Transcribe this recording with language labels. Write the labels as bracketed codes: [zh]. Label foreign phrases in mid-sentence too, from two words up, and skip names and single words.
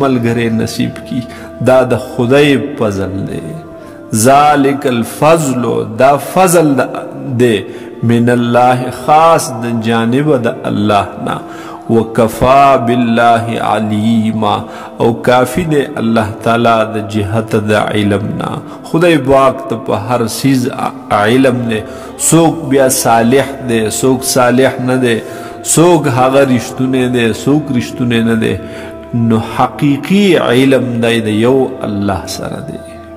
[ps] ملګری نصیب کی دا د خدای فضل دی [ar] ذلک الفضل [ps] دا فضل دی [ar] من الله [ps] خاص د جانب د الله نا [ar] وکفا بالله علیما [ps] او کافی دے [ar] اللہ تعالی [ps] د جهت د علمنا خدای پاک ته په هر چیز علم دے سوک بیا صالح دے سوک صالح نه دے سوک هغه رښتونه دے سوک رښتونه نه دے نو حقیقی علم د یو الله سره دے